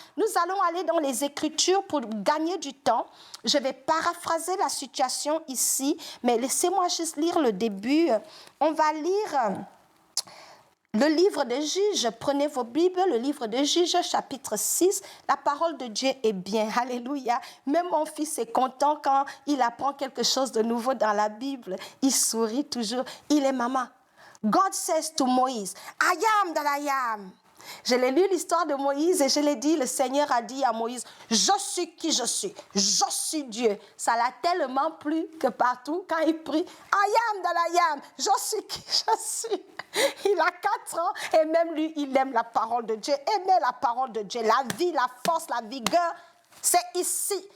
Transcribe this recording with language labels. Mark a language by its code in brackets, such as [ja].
[fr] Nous allons aller dans les Écritures pour gagner du temps. Je vais paraphraser la situation ici, mais laissez-moi juste lire le début. On va lire le livre de Juges. Prenez vos Bibles, le livre de Juges, chapitre 6. La parole de Dieu est bien. Alléluia. Même mon fils est content quand il apprend quelque chose de nouveau dans la Bible. Il sourit toujours. Il est maman. [en] God says to Moïse, I am that I am. [fr] Je l'ai lu l'histoire de Moïse et je l'ai dit, le Seigneur a dit à Moïse, je suis qui je suis Dieu. Ça l'a tellement plu que partout, quand il prie, [en] I am that I am, [fr] je suis qui je suis. Il a 4 ans et même lui, il aime la parole de Dieu. Aimer la parole de Dieu, la vie, la force, la vigueur, c'est ici.